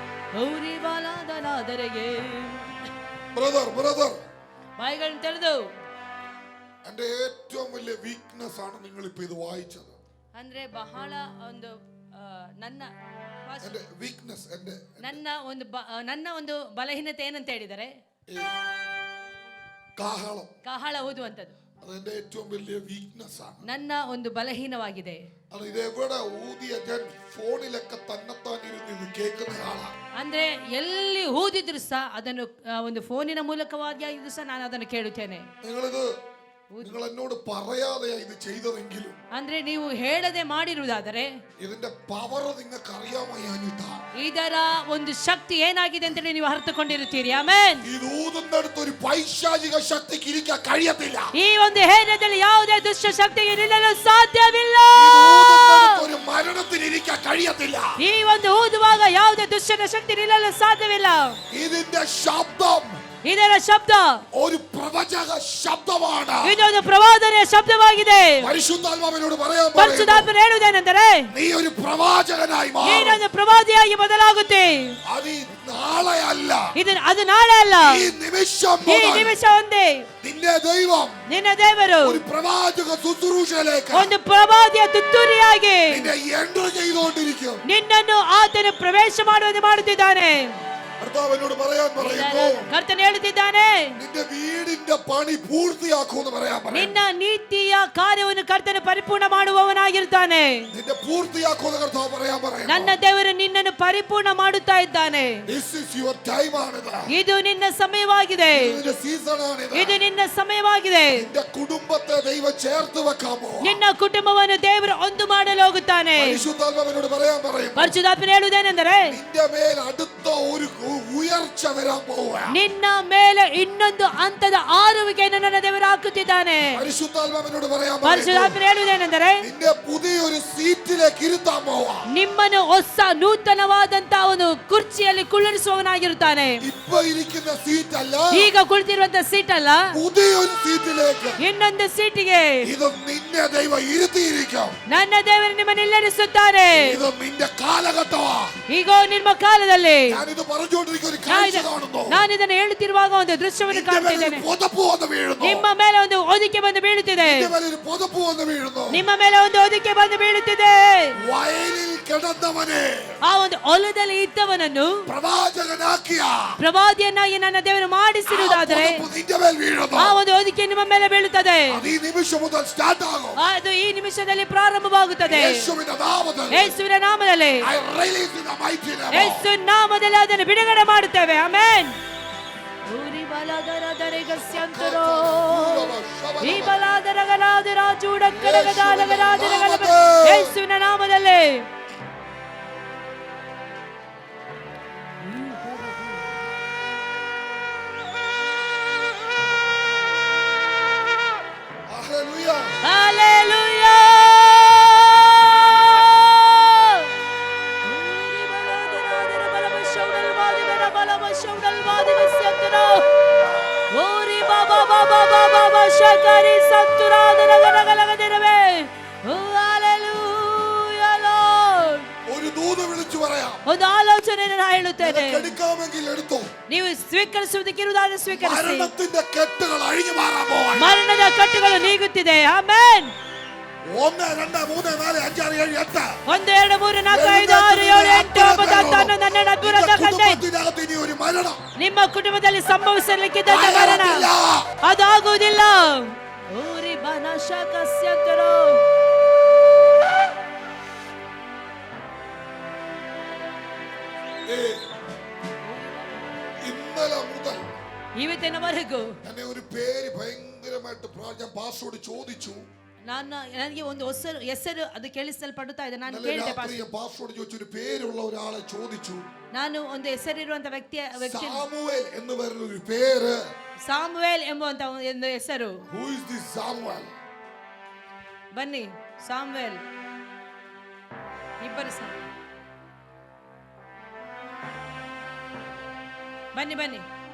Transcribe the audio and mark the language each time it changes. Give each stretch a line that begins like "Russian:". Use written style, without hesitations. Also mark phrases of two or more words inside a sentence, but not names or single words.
Malayalam: ಗೌರಿ ಬಾಲಾದನಾದರೆಗೆ ബ്രദർ
Kannada: ಬಾಯಿಗಳನ್ನು ತೆರೆದು
Malayalam: എന്റെ ഏറ്റവും വലിയ വീക്ക്നെസ് ആണ് നിങ്ങൾ ഇപ്പൊ ഇത് വായിച്ചത്.
Kannada: ಅಂದ್ರೆ ಬಹಳ ಒಂದು ನನ್ನ
Malayalam: എന്റെ വീക്ക്നെസ്
Kannada: ನನ್ನ ಒಂದು ಬಲಹೀನತೆ ಏನಂತ ಹೇಳಿದರೆ ಕಾಹಳ ಊದುವಂಥದ್ದು.
Malayalam: അതെന്റെ ഏറ്റവും വലിയ വീക്ക്നെസ് ആണ്.
Kannada: ನನ್ನ ಒಂದು ಬಲಹೀನವಾಗಿದೆ.
Malayalam: അത് ഇത് എവിടെ ഊതിയ ഞാൻ ഫോണിലൊക്കെ തന്നെത്താൻ ഇരുന്ന് ഇത് കേൾക്കുന്ന ആളാണ്.
Kannada: ಅಂದ್ರೆ ಎಲ್ಲಿ ಊದಿದ್ರು ಸಹ ಅದನ್ನು ಒಂದು ಫೋನಿನ ಮೂಲಕವಾಗಿ ಆಗಿದ್ರು ಸಹ ನಾನು ಅದನ್ನು ಕೇಳುತ್ತೇನೆ.
Malayalam: നിങ്ങൾ എന്നോട് പറയാതെയാ ഇത് ചെയ്തതെങ്കിലും
Kannada: ಅಂದ್ರೆ ನೀವು ಹೇಳದೆ ಮಾಡಿರುವುದಾದರೆ
Malayalam: ഇതിന്റെ പവർ നിങ്ങൾക്ക് അറിയാമയ്യാഞ്ഞിട്ടാ.
Kannada: ಇದರ ಒಂದು ಶಕ್ತಿ ಏನಾಗಿದೆ ಅಂತ ನೀವು ಅರ್ಥಕೊಂಡಿರುತ್ತೀರಿ. ಆಮೆನ್.
Malayalam: ഇത് ഊതുന്നിടത്ത് ഒരു പൈശാചിക ശക്തിക്ക് ഇരിക്കാൻ കഴിയത്തില്ല.
Kannada: ಈ ಒಂದು ಹೇರದಲ್ಲಿ ಯಾವುದೇ ದುಷ್ಟ ಶಕ್ತಿಗೆ ನಿಲ್ಲಲು ಸಾಧ್ಯವಿಲ್ಲ.
Malayalam: ഒരു മരണത്തിന് ഇരിക്കാൻ കഴിയത്തില്ല.
Kannada: ಈ ಒಂದು ಊದುವಾಗ ಯಾವುದೇ ದುಷ್ಟನ ಶಕ್ತಿ ನಿಲ್ಲಲು ಸಾಧ್ಯವಿಲ್ಲ.
Malayalam: ഇതിന്റെ ശബ്ദം
Kannada: ಇದರ ಶಬ್ದ
Malayalam: ഒരു പ്രവചക ശബ്ദമാണ്.
Kannada: ಇದೊಂದು ಪ್ರವಾದನೆಯ ಶಬ್ದವಾಗಿದೆ.
Malayalam: പരിശുദ്ധാത്മാവിനോട് പറയാൻ
Kannada: ಪರಿಶುದ್ಧಾತ್ಮನು ಹೇಳುವುದೇನೆಂದರೆ
Malayalam: നീ ഒരു പ്രവാചകനായി മാറും.
Kannada: ನೀನೊಂದು ಪ್ರವಾದಿಯಾಗಿ ಬದಲಾಗುತ್ತೆ.
Malayalam: ಅದು നാളെ അല്ല,
Kannada: ಅದು ನಾಳೆ ಅಲ್ಲ,
Malayalam: ഈ നിമിഷം
Kannada: ಈ ನಿಮಿಷ ಒಂದೇ
Malayalam: നിന്റെ ദൈവം
Kannada: ನಿನ್ನ ದೇವರು
Malayalam: ഒരു പ്രവാചക ശുശ്രൂഷയിലേക്ക്
Kannada: ಒಂದು ಪ್ರವಾದಿಯ ತುತ್ತೂರಿಯಾಗಿ
Malayalam: നിന്നെ എൻട്രി ചെയ്തുകൊണ്ടിരിക്കും.
Kannada: ನಿನ್ನನ್ನು ಆತನು ಪ್ರವೇಶ ಮಾಡುವಂತೆ ಮಾಡುತ್ತಿದ್ದಾನೆ.
Malayalam: കർത്താവിനോട് പറയാൻ പറയുന്നു,
Kannada: ಕರ್ತನು ಹೇಳುತ್ತಿದ್ದಾನೆ
Malayalam: നിന്റെ വീടിന്റെ പണി പൂർത്തിയാക്കുമെന്ന് പറയാൻ പറയുന്നു.
Kannada: ನಿನ್ನ ನೀತಿಯ ಕಾರ್ಯವನ್ನು ಕರ್ತನು ಪರಿಪೂರ್ಣ ಮಾಡುವವನಾಗಿರುತ್ತಾನೆ.
Malayalam: നിന്റെ പൂർത്തിയാക്കുമെന്ന് കർത്താവ് പറയാൻ പറയുന്നു.
Kannada: ನನ್ನ ದೇವರು ನಿನ್ನನ್ನು ಪರಿಪೂರ್ಣ ಮಾಡುತ್ತಾ ಇದ್ದಾನೆ.
English: This is your time ആണിത്.
Kannada: ಇದು ನಿನ್ನ ಸಮಯವಾಗಿದೆ.
Malayalam: നിന്റെ സീസൺ ആണിത്.
Kannada: ಇದು ನಿನ್ನ ಸಮಯವಾಗಿದೆ.
Malayalam: നിന്റെ കുടുംബത്തെ ദൈവം ചേർത്ത് വെക്കാമോ?
Kannada: ನಿನ್ನ ಕುಟುಂಬವನ್ನು ದೇವರು ಒಂದು ಮಾಡಲು ಹೋಗುತ್ತಾನೆ.
Malayalam: പരിശുദ്ധാത്മാവിനോട് പറയാൻ പറയുന്നു,
Kannada: ಪರಿಶುದ್ಧಾತ್ಮನು ಹೇಳುವುದೇನೆಂದರೆ
Malayalam: നിന്റെ മേൽ അടുത്ത ഒരു ഉയർച്ച വരാൻ പോവുകയാണ്.
Kannada: ನಿನ್ನ ಮೇಲೆ ಇನ್ನೊಂದು ಹಂತದ ಆರುವಿಕೆಯನ್ನು ನನ್ನ ದೇವರು ಹಾಕುತ್ತಿದ್ದಾನೆ.
Malayalam: പരിശുദ്ധാത്മാവിനോട് പറയാൻ
Kannada: ಪರಿಶುದ್ಧಾತ್ಮನು ಹೇಳುವುದೇನೆಂದರೆ
Malayalam: നിന്നെ പുതിയൊരു സീറ്റിലേക്ക് ഇരുത്താൻ പോവാ.
Kannada: ನಿಮ್ಮನ್ನು ಹೊಸ ನೂತನವಾದಂತಹ ಒಂದು ಕುರ್ಚಿಯಲ್ಲಿ ಕುಳ್ಳಿರಿಸುವವನಾಗಿರುತ್ತಾನೆ.
Malayalam: ഇപ്പൊ ഇരിക്കുന്ന സീറ്റ് അല്ല,
Kannada: ಈಗ ಕುಳಿತಿರುವಂತಹ ಸೀಟ್ ಅಲ್ಲ,
Malayalam: പുതിയൊരു സീറ്റിലേക്ക്
Kannada: ಇನ್ನೊಂದು ಸೀಟಿಗೆ
Malayalam: ഇത് നിന്നെ ദൈവം ഇരുത്തിയിരിക്കും.
Kannada: ನನ್ನ ದೇವರು ನಿಮ್ಮನ್ನು ನಿಲ್ಲಿಸುತ್ತಾರೆ.
Malayalam: ഇത് നിന്റെ കാലഘട്ടമാ.
Kannada: ಈಗ ನಿಮ್ಮ ಕಾಲದಲ್ಲಿ
Malayalam: ഞാനിത് പറഞ്ഞുകൊണ്ടിരിക്കുന്ന ഒരു കാഴ്ച കാണുന്നു.
Kannada: ನಾನು ಇದನ್ನು ಹೇಳುತ್ತಿರುವಾಗ ಒಂದು ದೃಶ್ಯವನ್ನು ಕಾಣುತ್ತಿದ್ದೇನೆ.
Malayalam: പൊതപ്പ് വന്ന് വീഴുന്നു.
Kannada: ನಿಮ್ಮ ಮೇಲೆ ಒಂದು ಹೊದಿಕೆ ಬಂದು ಬೀಳುತ್ತಿದೆ.
Malayalam: ഒരു പൊതപ്പ് വന്ന് വീഴുന്നു.
Kannada: ನಿಮ್ಮ ಮೇಲೆ ಒಂದು ಹೊದಿಕೆ ಬಂದು ಬೀಳುತ್ತಿದೆ.
Malayalam: വയലിൽ കിടന്നവനെ
Kannada: ಆ ಒಂದು ಹೊಲದಲ್ಲಿ ಇದ್ದವನನ್ನು
Malayalam: പ്രവാചകനാക്കിയ
Kannada: ಪ್ರವಾದಿಯನ್ನಾಗಿ ನನ್ನ ದೇವರು ಮಾಡಿಸಿರುವುದಾದರೆ ಆ ಒಂದು ಹೊದಿಕೆ ನಿಮ್ಮ ಮೇಲೆ ಬೀಳುತ್ತದೆ.
Malayalam: അത് ഈ നിമിഷം മുതൽ സ്റ്റാർട്ട് ആകും.
Kannada: ಅದು ಈ ನಿಮಿಷದಲ್ಲಿ ಪ್ರಾರಂಭವಾಗುತ್ತದೆ.
Malayalam: യേശുവിന്റെ നാമത്തിൽ
Kannada: ಯೇಸುವಿನ ನಾಮದಲ್ಲಿ
English: I release in the mighty name.
Kannada: ಯೇಸು ನಾಮದಲ್ಲಿ ಅದನ್ನು ಬಿಡುಗಡೆ ಮಾಡುತ್ತೇವೆ. ಆಮೆನ್. ಊರಿ ಬಲದರದರೆಗಸ್ಯಂತರೋ ಈ ಬಲದರಗಲಾದರ ಚೂಡಕ್ಕಡಗದಾಲಗದಾದರಗಲ ಯೇಸುವಿನ ನಾಮದಲ್ಲಿ Hallelujah. Ori baba baba baba shakari santura dalagalagalagadirabe.
English: Hallelujah Lord.
Malayalam: ഒരു ദൂത് വിളിച്ചു പറയാം.
Kannada: ಒಂದು ಆಲೋಚನೆಯನ್ನು ನಾನು ಹೇಳುತ್ತೇನೆ.
Malayalam: എടുക്കാമെങ്കിൽ എടുത്തോ.
Kannada: ನೀವು ಸ್ವೀಕರಿಸುವುದಕ್ಕಿರುವುದಾದರೆ ಸ್ವೀಕರಿಸಿ.
Malayalam: മരണത്തിന്റെ കെട്ടുകൾ അഴിഞ്ഞു മാറാൻ പോവാണ്.
Kannada: ಮರಣದ ಕಟ್ಟುಗಳು ನೀಗುತ್ತಿದೆ. ಆಮೆನ್. 1 2 3 4 5 6 7 8 1 2 3 4 5 6 7 8 9 10 ನಿಮ್ಮ ಕುಟುಂಬದಲ್ಲಿ ಸಂಭವಿಸಲಿಕ್ಕಿದ್ದ ಮರಣ ಅದು ಆಗುವುದಿಲ್ಲ. ಊರಿ ಬನಶಕಸ್ಯಂತರೋ
Malayalam: ഇന്നലെ മുതൽ
Kannada: ಇವತ್ತಿನವರೆಗೂ
Malayalam: എന്നെ ഒരു പേര് ഭയങ്കരമായിട്ട് ഞാൻ പാസ്റ്ററോട് ചോദിച്ചു.
Kannada: ನನಗೆ ಒಂದು ಹೆಸರು ಅದು ಕೇಳಿಸಲ್ಪಡುತ್ತಾ ಇದೆ. ನಾನು ಕೇಳಿದೆ
Malayalam: പാസ്റ്ററോട് ചോദിച്ചു, ഒരു പേരുള്ള ഒരാളെ ചോദിച്ചു.
Kannada: ನಾನು ಒಂದು ಹೆಸರಿರುವಂತ ವ್ಯಕ್ತಿ
Malayalam: സാമുവേൽ എന്ന് പറയുന്ന ഒരു പേര്.
Kannada: ಸಾಮುವೇಲ್ ಎಂಬುವಂತ ಒಂದು ಹೆಸರು.
English: Who is this Samuel?
Kannada: ಬನ್ನಿ ಸಾಮುವೇಲ್ ಇಬ್ಬರು ಬನ್ನಿ ಬನ್ನಿ.